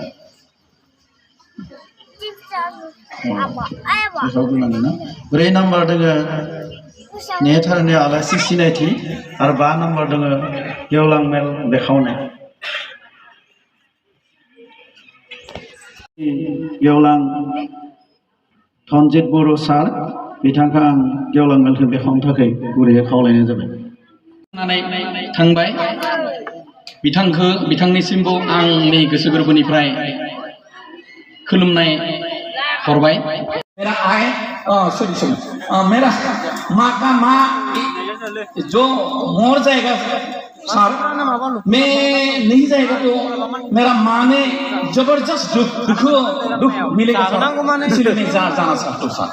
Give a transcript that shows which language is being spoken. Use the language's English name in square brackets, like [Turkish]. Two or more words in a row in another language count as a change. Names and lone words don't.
[Bodo] बेखौ बुंनांगोन ना 4 नाम्बार दोङो नेहाथारिनि आलासि सिनायथि आरो 5 नाम्बार दोङो गेवलां मेल बेखावनाय गेवलां धनजित बर' सार बिथांखौ आं गेवलां मेलखौ बेखावनो थाखाय गुरैयै खावलायनाय जाबाय थांबाय बिथांनिसिमबो आंनि गोसो गोरबोनिफ्राय खुलुमनाय हरबाय [Hindi] मेरा माँ का माँ जो मोर जाएगा सर मैं नहीं जाएगा तो मेरा माँ ने जबरदस्त दुख मिलेगा इसलिए मैं जाना चाहता हूँ सर